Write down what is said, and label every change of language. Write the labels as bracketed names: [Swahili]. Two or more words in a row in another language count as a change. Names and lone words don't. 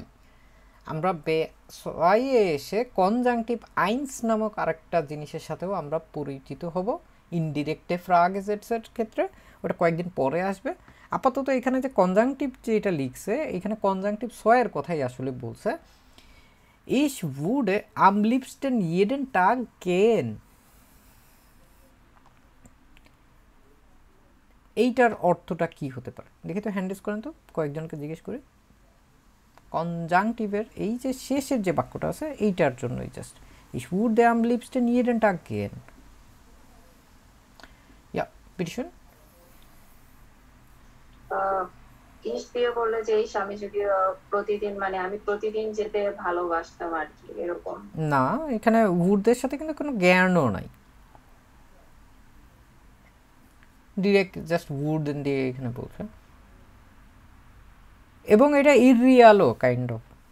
[Bangla] আমরা বে সোয়াইয়ে এসে [German] Konjunktiv eins [Bangla] নামক আরেকটা জিনিসের সাথেও আমরা পরিচিত হব [German] indirekte Fragesätze [Bangla] ক্ষেত্রে, ওটা কয়েকদিন পরে আসবে। আপাতত এখানে যে কনজাংটিভ যেটা লিখছে, এখানে কনজাংটিভ সোয়ের কথাই আসলে বলছে। [German] Ich würde am liebsten jeden Tag gehen, [Bangla] এইটার অর্থটা কি হতে পারে দেখি তো, হ্যান্ডেস করেন তো, কয়েকজনকে জিজ্ঞেস করে। কনজাংটিভের এই যে শেষের যে বাক্যটা আছে এইটার জন্যই জাস্ট [German] Ich würde am liebsten jeden Tag gehen. Ja, bitte schön. [Bangla] ইস দিয়ে বললে যে ইস আমি যদি প্রতিদিন, মানে আমি প্রতিদিন যেতে ভালোবাসতাম আর কি, এরকম না, এখানে উডদের সাথে কিন্তু কোনো জ্ঞানও নাই, ডিরেক্ট জাস্ট উড দিয়ে এখানে বলছে, এবং এটা ইরিয়ালও [English] kind of.